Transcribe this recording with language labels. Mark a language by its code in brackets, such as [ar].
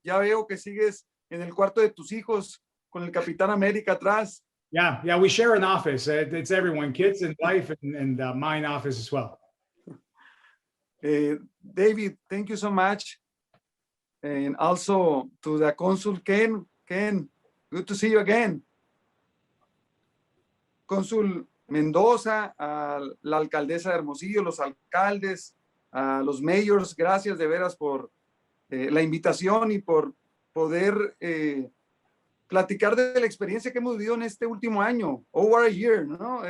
[es] Ya veo que sigues en el cuarto de tus hijos con el Capitán América atrás. [en] Yeah, we share an office. It's everyone, kids and wife, and mine office as well. David, thank you so much. And also to the Consul Ken, good to see you again. [es] Consul Mendoza, a la alcaldesa de Hermosillo, los alcaldes, a los mayors, gracias de veras por la invitación y por poder platicar de la experiencia que hemos vivido en este último año, [en] over a year, [es] ¿no?